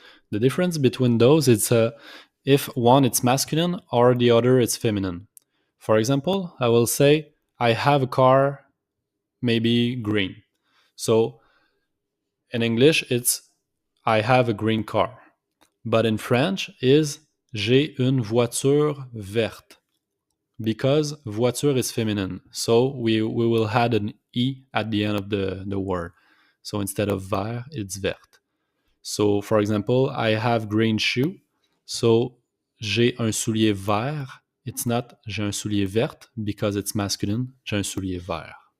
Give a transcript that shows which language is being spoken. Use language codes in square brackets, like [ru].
[en] The difference between those is if one it's masculine or the other is feminine. For example, I will say I have a car, maybe green. So in English, it's I have a green car. But in French is [fr] j'ai une voiture verte [en] because voiture is feminine. So we will add an E at the end of the word. So instead of vert, it's verte. So for example, I have green shoe. So [fr] j'ai un soulier vert. [en] It's not [fr] j'ai un soulier verte [en] because it's masculine. [fr] J'ai un soulier vert.